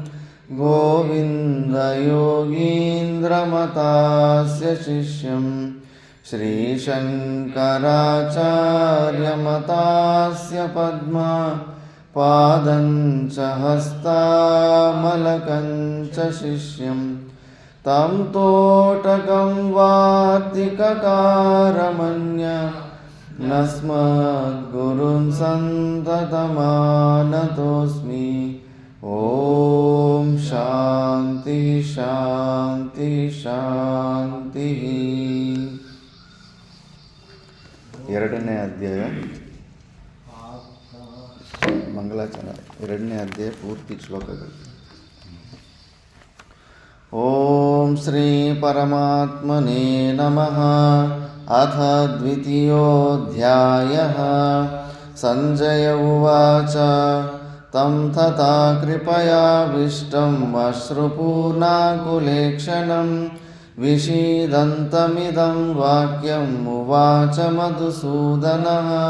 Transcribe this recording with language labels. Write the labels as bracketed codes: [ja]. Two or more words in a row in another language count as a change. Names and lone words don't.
[sa] गोविन्दयोगीन्द्रमतास्य शिष्यं श्रीशङ्कराचार्यमतास्य पद्मपादं च हस्तामलकं च शिष्यं तं तोटकं वार्तिककारमन्य नस्मद्गुरुं सन्ततमानतोऽस्मि। ॐ शान्ति शान्ति शान्तिः। [kn] ಎರಡನೇ ಅಧ್ಯಾಯ ಮಂಗಳಾಚರಣ ಎರಡನೇ ಅಧ್ಯಾಯ ಪೂರ್ತಿ ಶ್ಲೋಕಗಳು. [sa] ಓಂ ಶ್ರೀ ಪರಮಾತ್ಮನೇ ನಮಃ. ಅಥ ದ್ವಿತೀಯೋऽಧ್ಯಾಯಃ. ಸಂಜಯ ಉವಾಚ तं तथा कृपयाविष्टम् अश्रुपूर्णाकुलेक्षणं विषीदन्तमिदं वाक्यम् उवाच मधुसूदनः.